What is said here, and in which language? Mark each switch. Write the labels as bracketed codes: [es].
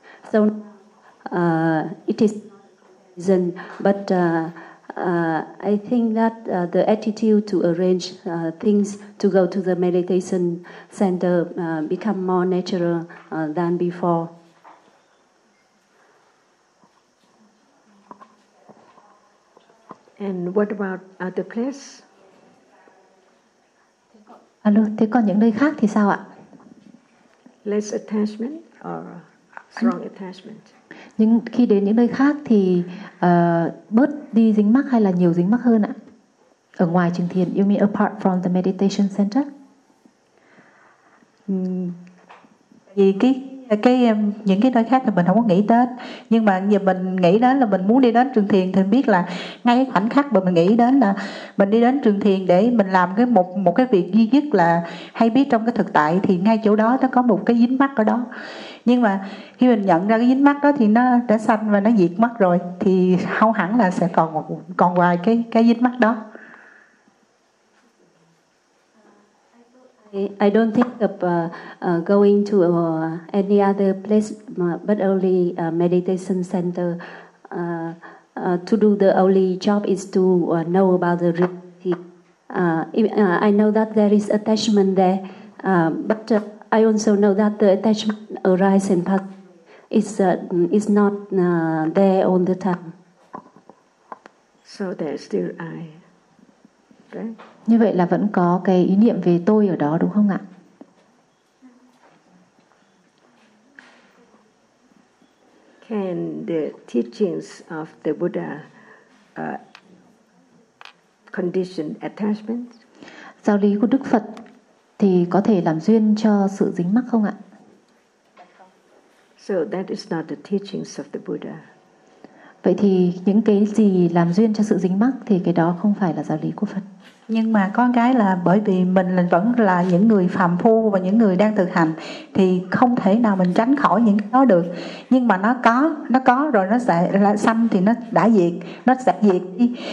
[en] So it is reason, but I think that the attitude to arrange things to go to the meditation center become more natural than before. And what about other place? [vi] Alo, thế còn những nơi khác thì sao ạ? [en] Less attachment or strong attachment. [vi] Nhưng khi đến những nơi khác thì bớt đi dính mắc hay là nhiều dính mắc hơn ạ? Ở ngoài trường thiền, [en] you mean apart from the meditation center? [vi] Vì cái những cái nơi khác thì mình không có nghĩ đến, nhưng mà giờ mình nghĩ đến là mình muốn đi đến trường thiền thì biết là ngay khoảnh khắc mà mình nghĩ đến là mình đi đến trường thiền để mình làm cái một cái việc duy nhất là hay biết trong cái thực tại, thì ngay chỗ đó nó có một cái dính mắc ở đó. Nhưng mà khi mình nhận ra cái dính mắc đó thì nó đã sanh và nó diệt mất rồi, thì không hẳn là sẽ còn hoài cái dính mắc đó. [en] I don't think of going to any other place but only meditation center. To do the only job is to know about the reality. I know that there is attachment there, but I also know that the attachment arises and passes. It's not there all the time. So there's still I. Okay. [vi] Như vậy là vẫn có cái ý niệm về tôi ở đó đúng không ạ? [en] Can the teachings of the Buddha condition attachment? [vi] Giáo lý của Đức Phật thì có thể làm duyên cho sự dính mắc không ạ? [en] So that is not the teachings of the Buddha. [vi] Vậy thì những cái gì làm duyên cho sự dính mắc thì cái đó không phải là giáo lý của Phật. Nhưng mà có cái là bởi vì mình vẫn là những người phàm phu và những người đang thực hành thì không thể nào mình tránh khỏi những cái đó được. Nhưng mà nó có rồi nó sẽ là sanh thì nó đã diệt, nó sẽ diệt đi.